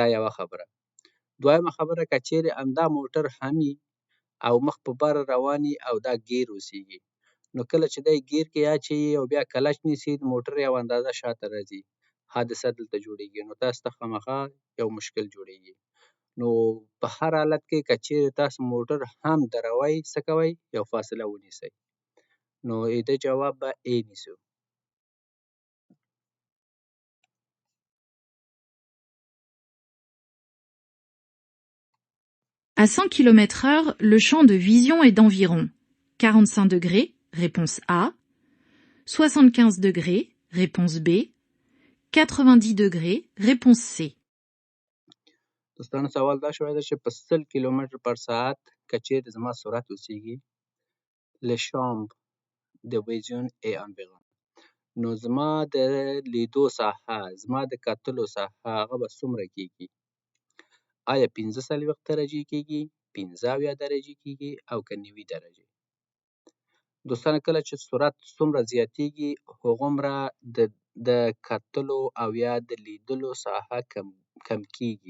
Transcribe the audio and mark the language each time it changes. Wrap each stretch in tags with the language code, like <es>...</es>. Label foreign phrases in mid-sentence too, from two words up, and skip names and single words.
<ps>یوه خبره دویمه خبره که چیرې همدا موټر هم وي او مخ په بره روان وي او دا ګیر اوسېږي نو کله چې دی ګیر کې اچوي او بیا کلچ نیسي د موټر یو اندازه شاته راځي حادثه دلته جوړېږي نو تاسو ته خامخا یو مشکل جوړېږي نو په هر حالت کې که چیرې تاسو موټر هم دروئ څه کوئ یو فاصله ونیسئ نو د جواب به A نیسو</ps> <fr>À 100 km/h, le champ de vision est d'environ 45 degrés, réponse A, 75 degrés, réponse B, 90 degrés, réponse C.</fr> <ps>دوستانو سوال دا شوی ده چې په 100 کیلومتر پر ساعت که چیرې زما سرعت اوسېږي</ps> <fr>le champ de vision est environ</fr> <ps>نو زما د لیدو ساحه زما د کتلو ساحه هغه به څومره کېږي آیا 45 درجې کېږي 15 درجې کیږي او که 90 درجې. دوستانو کله چې سرعت څومره زیاتیږي هغومره د کتلو او یا د لیدلو ساحه کم کیږي.</ps>